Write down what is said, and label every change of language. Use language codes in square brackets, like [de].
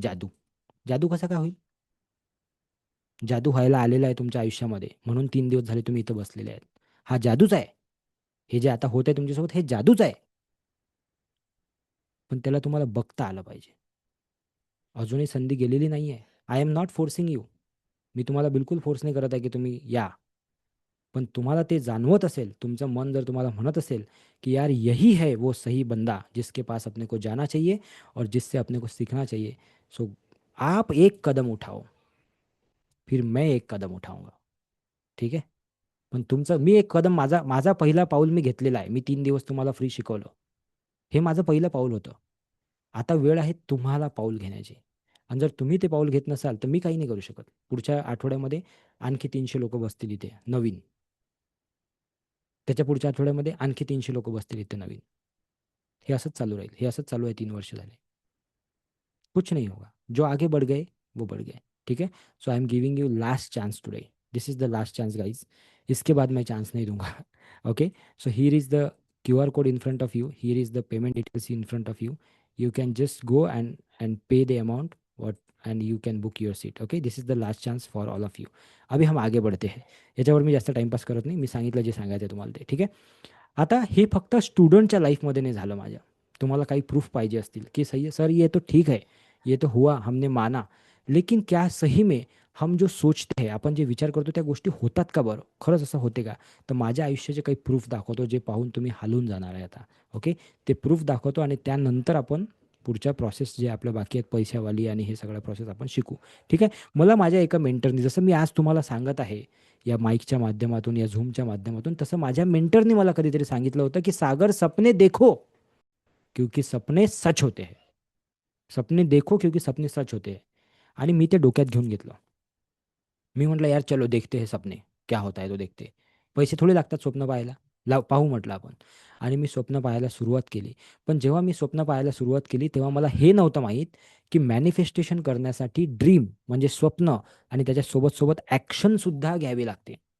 [mr] जादू कसा काय होईल? जादू व्हायला आलेला आहे तुमच्या आयुष्यामध्ये, म्हणून 3 दिवस झाले तुम्ही इथं बसलेले आहेत. हा जादूच आहे. हे जे आता होत आहे तुमच्यासोबत, हे जादूच आहे. पण त्याला तुम्हाला बघता आलं पाहिजे. अजूनही संधी गेलेली नाही आहे. [en] I am not forcing you. [mr] मी तुम्हाला बिलकुल फोर्स नाही करत आहे की तुम्ही या. पण तुम्हाला ते जाणवत असेल, तुमचं मन जर तुम्हाला म्हणत असेल [hi] कि यार यही है वो सही बंदा जिसके पास अपने को जाना चाहिए और जिससे अपने को सीखना चाहिए, सो आप एक कदम उठाओ, फिर मैं एक कदम उठाऊंगा. [mr] ठीक आहे. पण तुमचं मी एक कदम माझा माझा पहिला पाऊल मी घेतलेला आहे. मी 3 दिवस तुम्हाला फ्री शिकवलं. हे माझं पहिलं पाऊल होतं. आता वेळ आहे तुम्हाला पाऊल घेण्याची. आणि जर तुम्ही ते पाऊल घेत नसाल तर मी काही नाही करू शकत. पुढच्या आठवड्यामध्ये आणखी 300 लोक बसतील इथे नवीन. त्याच्या पुढच्या आठवड्यामध्ये आणखी 300 लोक बसतील इथे नवीन. हे असंच चालू राहील. हे असंच चालू आहे 3 वर्ष झाले. [hi] कुछ नहीं होगा. जो आगे बढ़ गए वो बढ़ गए. ठीक है. [en] So I am giving you last chance today. This is the last chance guys. [hi] इसके बाद मैं चांस नहीं दूंगा. Okay. [en] So here is the QR code in front of you. Here is the payment details in front of you. You can just go and pay the amount what and you can book your seat. Okay. This is the last chance for all of you. [hi] अभी हम आगे बढ़ते हैं. [mr] याच्यावर मी जास्त timepass करत नाही. मी सांगितलं जे सांगायचं आहे तुम्हाला ते. ठीक आहे. आता हे फक्त स्टुडंटच्या लाईफमध्ये नाही झालं माझ्या. तुम्हाला काही प्रूफ पाहिजे असतील की [hi] सही है सर, ये तो ठीक है, ये तो हुआ, हमने माना, लेकिन क्या सही में हम जो सोचते हैं, [mr] आपण जे विचार करतो त्या गोष्टी होतात का बरं? खरंच असं होते का? तर माझ्या आयुष्याचे काही प्रूफ दाखवतो जे पाहून तुम्ही हालून जाणार आहे आता. ओके. ते प्रूफ दाखवतो आणि त्यानंतर आपण पुढच्या प्रोसेस जे आपल्या बाकी आहेत पैशावाली आणि हे सगळं प्रोसेस आपण शिकू. ठीक आहे. मला माझ्या एका मेंटरनी, जसं मी आज तुम्हाला सांगत आहे या माईकच्या माध्यमातून, या झूमच्या माध्यमातून, तसं माझ्या मेंटरनी मला कधीतरी सांगितलं होतं की सागर [hi] सपने देखो क्योंकि सपने सच होते हैं. सपने देखो क्योंकि सपने सच होते हैं. [mr] आणि मी ते डोक्यात घेऊन घेतलं. मी म्हटलं [hi] यार चलो देखते हैं सपने क्या होता है तो देखते. [mr] पैसे थोडे लागतात स्वप्न पाहायला, पाहू म्हटलं आपण. आणि मी स्वप्न पाहायला सुरुवात केली. पण जेव्हा मी स्वप्न पाहायला सुरुवात केली तेव्हा मला हे नव्हतं माहीत की मॅनिफेस्टेशन करण्यासाठी ड्रीम म्हणजे स्वप्न आणि त्याच्यासोबत सोबत ॲक्शनसुद्धा घ्यावी लागते.